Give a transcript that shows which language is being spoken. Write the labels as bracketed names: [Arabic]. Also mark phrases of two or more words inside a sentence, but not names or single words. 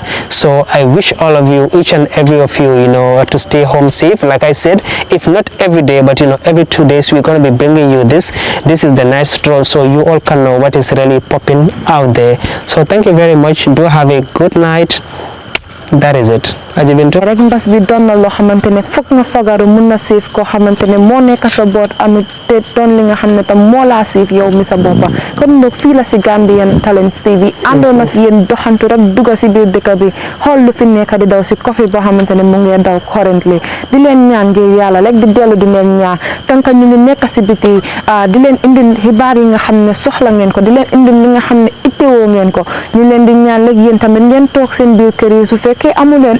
[English] So I wish all of you, each and every of you, you know, to stay home safe. Like I said, if not every day, but, you know, every 2 days we're going to be bringing you this is the night stroll, so you all can know what is really popping out there. So thank you very much. Do have a good night. That is it. Aji Bintu [Wolof] rek mbas bi doon na loo xamante ne foog nga fagaru mun na siif koo xamante ne moo nekk sa boot amit te doon li nga xam ne tam moo laa siif yow mi sa boppa kon nag fii la si Gambian Talents TV àndoon ak yéen doxantu rek dugga si biir dëkk bi xool lu fi nekk di daw si coffee boo xamante ne mu ngi daw currently di leen ñaan ngir yàlla rek di dellu di leen ñaan tanka ñu ngi nekk si biti di leen indil xibaar yi nga xam ne soxla ngeen ko di leen indil li nga xam ne ittewoo ngeen ko ñu leen di ñaan rek yéen tamit ngeen toog seen biir kër yi su fekkee amu leen itte